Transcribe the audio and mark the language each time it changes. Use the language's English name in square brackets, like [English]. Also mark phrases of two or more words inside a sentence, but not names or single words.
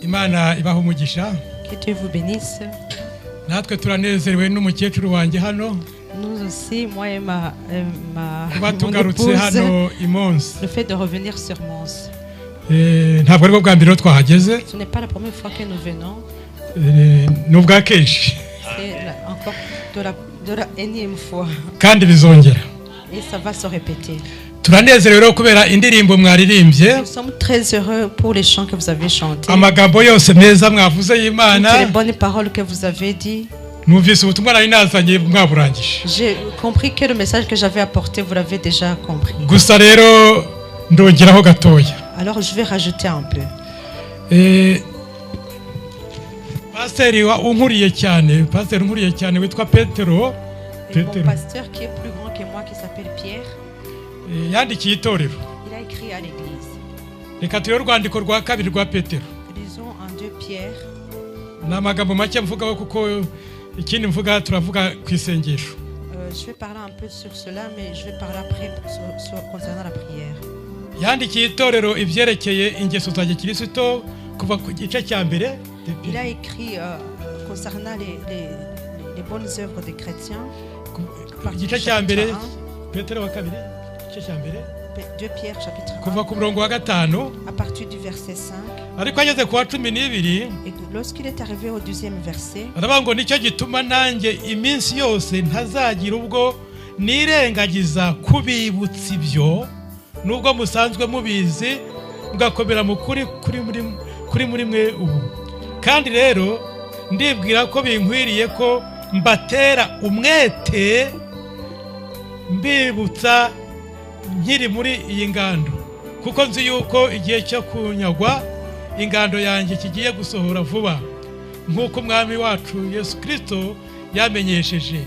[Kinyarwanda] Imana ibaho umugisha. [French] Que Dieu vous bénisse. [Kinyarwanda] Natwe turanezerewe n'umukecuru wanjye hano. [French] Nous aussi, moi et ma [Kinyarwanda] Kuba [French] mon épouse, [Kinyarwanda] hano imonsi. [French] le fait de revenir sur Mons. [Kinyarwanda] Ntabwo ari bwo bwa mbere twahageze. [French] Ce n'est pas la première fois que nous venons. [Kinyarwanda] N'ubwa kenshi. [French] C'est encore de la énième fois. [Kinyarwanda] Kandi bizongera. [French] Et ça va se répéter. [Kinyarwanda] Turanezerewe kubera indirimbo mwaririmbye. [French] Nous sommes très heureux pour les chants que vous avez chantés. [Kinyarwanda] Amagambo yose meza mwavuze y'Imana. [French] Toutes les bonnes paroles que vous avez dit. [Kinyarwanda] Numvise ubutumwa nari nazanye mwaburangije. [French] J'ai compris que le message que j'avais apporté, vous l'avez déjà compris. [Kinyarwanda] Gusa rero ndongeraho gatoya. [French] Alors je vais rajouter un peu. [Kinyarwanda] Pasteur unkuriye cyane witwa Petero. [French] Et mon pasteur qui est plus grand que moi, qui s'appelle Pierre, [Kinyarwanda] yandikiye itorero. [French] il a écrit à l'église. [Kinyarwanda] Reka tuyo rwandiko rwa kabiri rwa Petero. [French] Lisons en 2 Pierre. [Kinyarwanda] N'amagambo make mvugaho kuko ikindi mvuga turavuga ku isengesho. [French] Je vais parler un peu sur cela, mais je vais parler après concernant la prière. [Kinyarwanda] Yandikiye itorero ivyerekeye ingeso za Kristo kuva ku gice cya mbere. [French] Il a écrit concernant les bonnes œuvres des chrétiens. [Kinyarwanda] Igice cya mbere Petero wa kabiri igice cya mbere [French] 2 Pierre chapitre 1 [Kinyarwanda] kuva ku murongo wa 5 [French] à partir du verset 5. [Kinyarwanda] Ariko ageze ku wa 12 [French] Et lorsqu'il est arrivé au 2e verset, [Kinyarwanda] aravuga ngo nicyo gituma nanjye iminsi yose ntazagira ubwo nirengagiza kubibutsa ibyo nubwo musanzwe mubizi mugakomera mu kuri muri mwe ubu. Kandi rero ndibwira ko binkwiriye ko mbatera umwete mbibutsa nkiri muri iyi ngando, kuko nzi yuko igihe cyo kunyagwa ingando yanjye kigiye gusohora vuba nk'uko umwami wacu Yesu Kristo yamenyesheje.